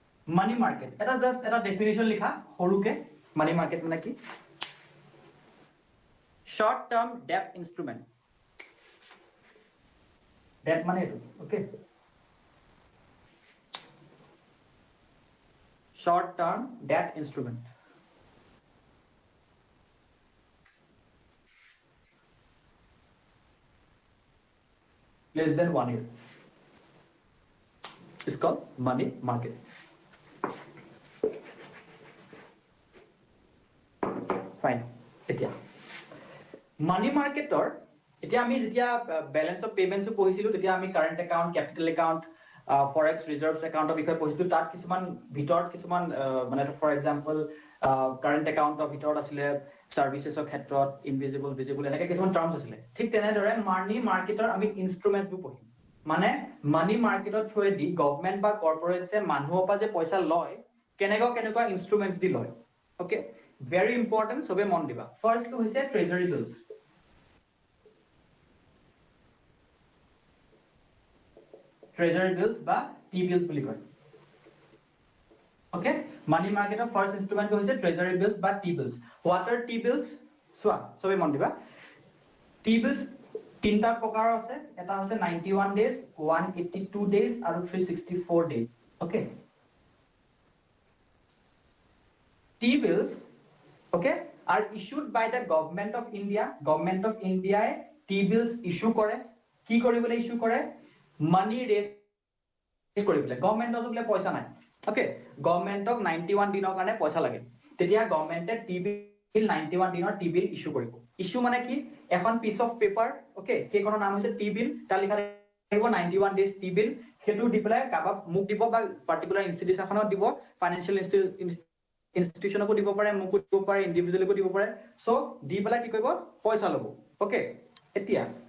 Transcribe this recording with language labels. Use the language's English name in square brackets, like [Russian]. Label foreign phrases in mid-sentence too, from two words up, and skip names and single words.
[English] money market [Assamese] এটা জাস্ট এটা ডেফিনেশ্যন লিখা সৰুকে [English] money market [Assamese] মানে কি [English] short term debt instrument debt [Assamese] মানে এইটো ওকে [English] short term debt instrument less than 1 year it's called money market [Assamese] fine এতিয়া [English] money market or [Assamese] এতিয়া আমি যেতিয়া [English] balance of payments [Assamese] পঢ়িছিলো তেতিয়া আমি [English] current account capital account forex reserves account [Assamese] বিষয়ে পঢ়িছিলো তাত কিছুমান ভিতৰত কিছুমান মানে [English] for example current accountৰ [Assamese] ভিতৰত আছিলে সাৰ্ভিসেছৰ ক্ষেত্ৰত [English] invisible visible [Assamese] এনেকৈ কিছুমান টাৰ্মছ আছিলে ঠিক তেনেদৰে [English] money marketৰ [Assamese] আমি ইনষ্ট্ৰুমেন্টছবোৰ পঢ়িম মানে [English] money marketৰ [Assamese] থ্ৰুৱেদি গভৰ্ণমেণ্ট বা কৰ্পৰেটছে মানুহৰ পৰা যে পইচা লয় কেনেকুৱা ইনষ্ট্ৰুমেন্টছ দি লয় [English] okay very important [Assamese] সবে মন দিবা ফাৰ্ষ্টটো হৈছে [English] treasury bills treasury bills [Assamese] বা T-bills বুলি কয় [English] okay money market of first instrument [Assamese] হৈছে [English] treasury bills [Assamese] বা T-bills [English] what are T-bills [Assamese] চোৱা সবে মন দিবা T-bills তিনটা প্ৰকাৰ আছে এটা হৈছে [English] 91 days 182 days [Assamese] আৰু [English] 364 days okay T-bills okay are issued by the government of India [Assamese] T-bills issue কৰে কি কৰিবলৈ issue কৰে [English] money raise [Assamese] কৰিবলৈ গভৰ্ণমেণ্টৰ ওচৰত পইচা নাই ওকে গভৰ্ণমেণ্টক 91 দিনৰ কাৰণে পইচা লাগে তেতিয়া গভৰ্ণমেণ্টে টি-বিল 91 দিনৰ টি-বিল ইস্যু কৰিব ইস্যু মানে কি এখন [English] piece of paper okay [Assamese] সেইখনৰ নাম হৈছে টি-বিল তাৰ লিখা থাকিব [English] 91 days T-bill [Assamese] হেতু দি পেলাই কাবাক মুক দিব বা [English] particular institutionক [Assamese] দিব [English] financial institutionকো [Assamese] দিব পাৰে মুকো দিব পাৰে ইন্ডিভিজুৱেলকো দিব পাৰে সো দি পেলাই কি কৰিব পইচা ল'ব ওকে এতিয়া